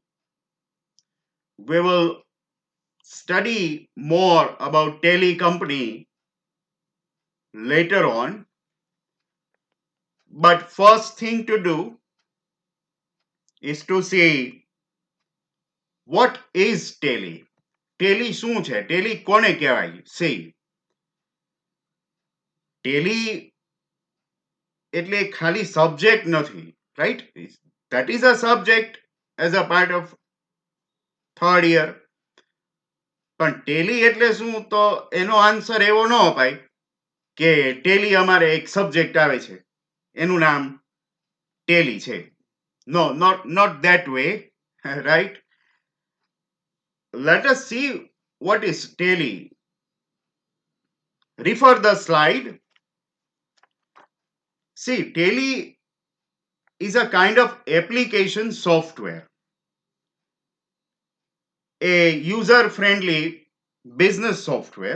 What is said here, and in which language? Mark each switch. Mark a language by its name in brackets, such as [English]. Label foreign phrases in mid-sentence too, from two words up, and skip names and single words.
[English] We will study more about Tally company later on, but first thing to do is to see what is Tally. [Gujarati] Tally શું છે? Tally કોને કહેવાય? See, Tally એટલે ખાલી સબ્જેક્ટ નથી, [English] right? That is a subject as a part of third year. [Gujarati] પણ ટેલી એટલે શું તો એનો આન્સર એવો ન અપાય કે ટેલી અમારે એક સબ્જેક્ટ આવે છે એનું નામ ટેલી છે. [English] No, not that way, right? Let us see what is Tally. Refer the slide. See, Tally is a kind of application software, a user friendly business software.